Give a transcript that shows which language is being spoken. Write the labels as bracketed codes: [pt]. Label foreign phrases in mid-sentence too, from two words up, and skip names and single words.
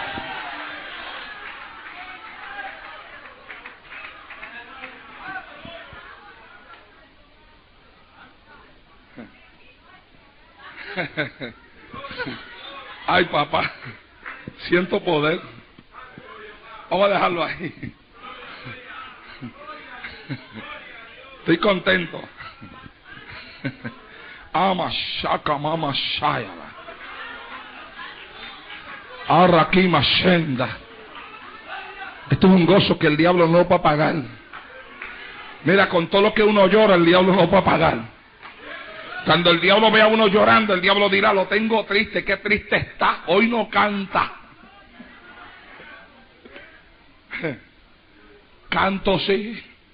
[es] Ay, papá, siento poder. Vamos a dejarlo ahí. Estoy contento. Ama shaka mama shaya. Arraki mashenda. Esto es un gozo que el diablo no puede pagar. Mira, con todo lo que uno llora, el diablo no puede pagar. Cuando el diablo ve a uno llorando, el diablo dirá: lo tengo triste, qué triste está, hoy no canta. Canto sí.